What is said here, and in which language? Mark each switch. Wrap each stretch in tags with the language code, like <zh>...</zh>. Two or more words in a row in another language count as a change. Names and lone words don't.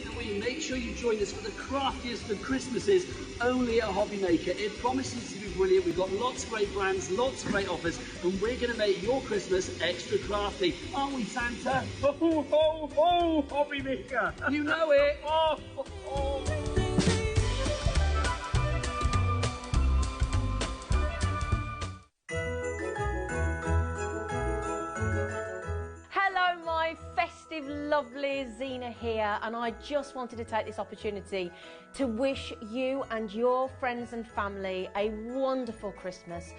<en>in, make sure you join us for the craftiest of Christmases only at HobbyMaker. It promises to be brilliant. We've got lots of great brands, lots of great offers, and we're going to make your Christmas extra crafty. Aren't we, Santa? Ho, ho, ho, HobbyMaker. You know it. Oh, ho, ho. Hello, my festive, lovely Zena here, and I just wanted to take this opportunity to wish you and your friends and family a wonderful Christmas.</en>